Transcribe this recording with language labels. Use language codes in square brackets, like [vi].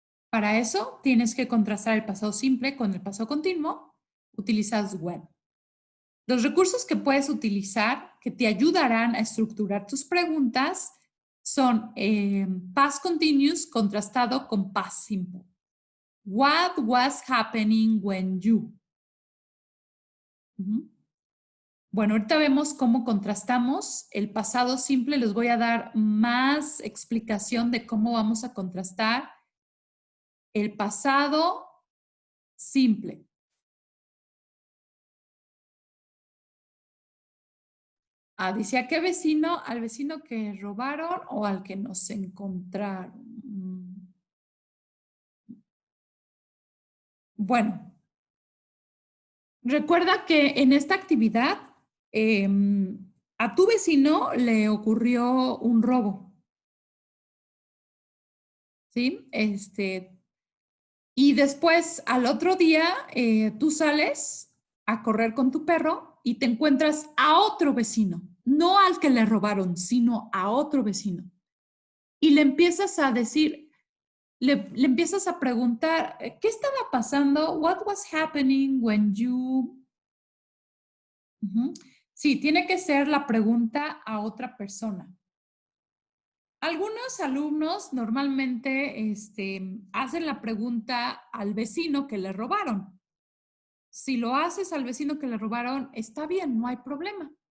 [es] Para eso tienes que contrastar el pasado simple con el pasado continuo. Utilizas when. Los recursos que puedes utilizar que te ayudarán a estructurar tus preguntas son past continuous contrastado con past simple. [en] What was happening when you? [es] Bueno, ahorita vemos cómo contrastamos el pasado simple. Les voy a dar más explicación de cómo vamos a contrastar el pasado simple. Dice, ¿a qué vecino? ¿Al vecino que robaron o al que nos encontraron? Bueno, recuerda que en esta actividad a tu vecino le ocurrió un robo. ¿Sí? Y después, al otro día, tú sales a correr con tu perro y te encuentras a otro vecino, no al que le robaron, sino a otro vecino. Y le empiezas a decir, le empiezas a preguntar, ¿qué estaba pasando? [en] What was happening when you... [es] Sí, tiene que ser la pregunta a otra persona. Algunos alumnos normalmente hacen la pregunta al vecino que le robaron. Si lo haces al vecino que le robaron, está bien, no hay problema.